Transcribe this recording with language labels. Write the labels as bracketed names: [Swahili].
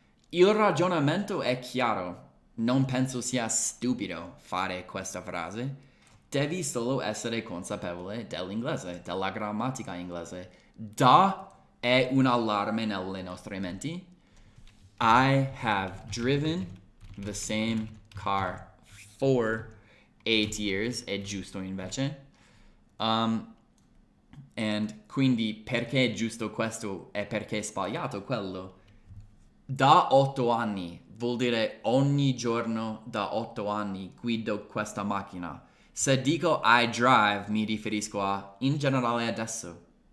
[Italian] Il ragionamento è chiaro. Non penso sia stupido fare questa frase. Devi solo essere consapevole dell'inglese, della grammatica inglese. Da è un allarme nelle nostre menti. [English] I have driven the same car for 8 years. [Italian] È giusto invece. And quindi perché è giusto questo e perché è sbagliato quello? Da 8 anni vuol dire ogni giorno da 8 anni guido questa macchina. Se dico I drive mi riferisco a in generale adesso.